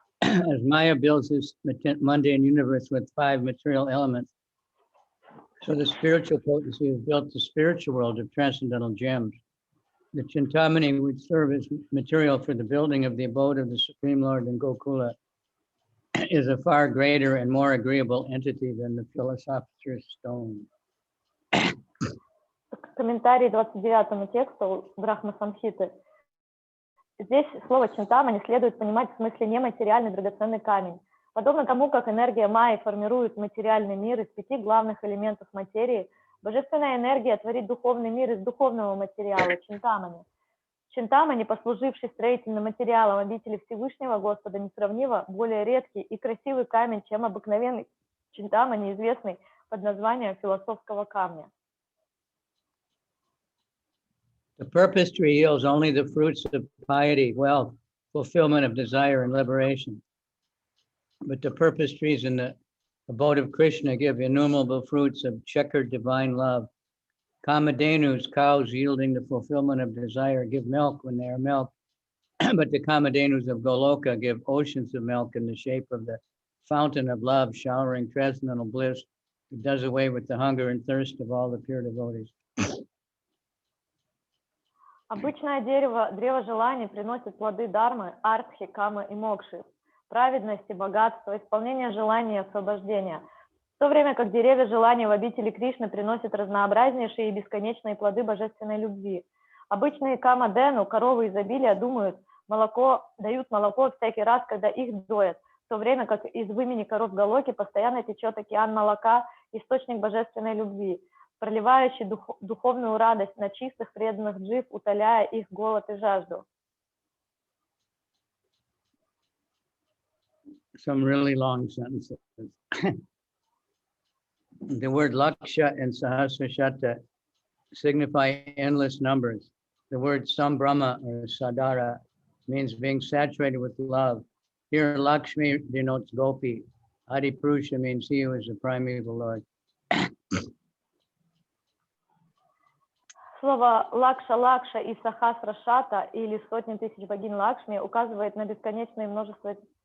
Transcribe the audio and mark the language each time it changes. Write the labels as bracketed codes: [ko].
[en] As Maya builds this mundane universe with 5 material elements, so the spiritual potency has built the spiritual world of transcendental gems. The Chintamani would serve as material for the building of the abode of the Supreme Lord in Gokula, is a far greater and more agreeable entity than the philosopher's stone. [ru] Комментарий 29 тексту Брахма Самхиты. Здесь слово «чинтамани» следует понимать в смысле нематериальный драгоценный камень. Подобно тому, как энергия Майи формирует материальный мир из 5 главных элементов материи, божественная энергия творит духовный мир из духовного материала чинтамани. Чинтамани, послуживший строительным материалом обители Всевышнего Господа, несравнимо более редкий и красивый камень, чем обыкновенный чинтамани, известный под названием философского камня. [en] The purpose tree yields only the fruits of piety, wealth, fulfillment of desire, and liberation. But the purpose trees in the abode of Krishna give innumerable fruits of checkered divine love. Kamadhenus, cows yielding the fulfillment of desire, give milk when they are milked. But the Kamadhenus of Goloka give oceans of milk in the shape of the fountain of love, showering transcendental bliss that does away with the hunger and thirst of all the pure devotees. [ru] Обычное древо желаний приносит плоды дармы, артхи, камы и мокши, праведности, богатства, исполнения желаний и освобождения. В то время как деревья желаний в обители Кришны приносят разнообразнейшие и бесконечные плоды божественной любви. Обычные кама-дену, коровы изобилия, дают молоко всякий раз, когда их доят, в то время как из вымени коров Галоки постоянно течет океан молока, источник божественной любви, проливающий духовную радость на чистых преданных джив, утоляя их голод и жажду. [en] Some really long sentences. The word Laksha and Sahasrashata signify endless numbers. The word Sambrahma or Sadara means being saturated with love. Here, Lakshmi denotes Gopi. Adi Purusha means he who is the primeval Lord. [ru] Слово Лакша-Лакша и Сахасра-Шата или сотни тысяч богинь Лакшми указывает на бесконечное множество.